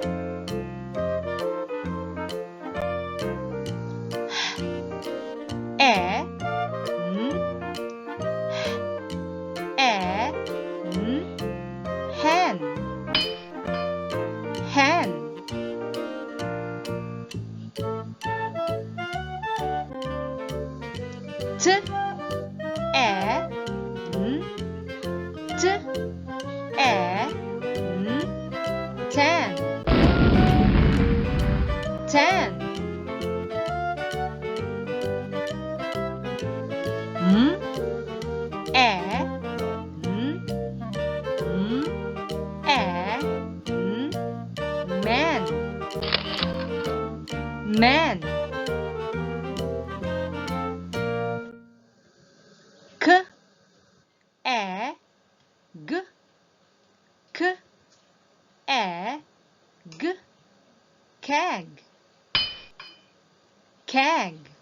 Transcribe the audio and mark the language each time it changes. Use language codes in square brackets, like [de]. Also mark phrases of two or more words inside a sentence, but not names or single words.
[en] E, n, e, n, hen, hen. T, e, n, t, e, n, ten, ten. M, e, n, e, n, man, man. K, e, g, k, e, g, keg, keg.